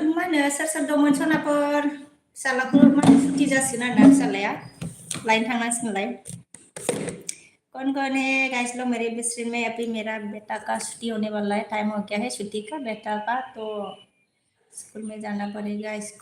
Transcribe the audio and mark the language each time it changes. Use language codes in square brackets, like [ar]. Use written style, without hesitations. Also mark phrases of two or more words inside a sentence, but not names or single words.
[brx] नो सोर सोर दंमोन सनाफोर फिसालाखौ माने सुटि जासिगोन आरोना फिसालाया लायनो थांनांसिगोनलाय [hi] कौन कौन है गाइस लोग मेरे बिस्ट्रीम में अभी मेरा बेटा का छुट्टी होने वाला है टाइम हो गया है छुट्टी का बेटा का तो स्कूल में जाना पड़ेगा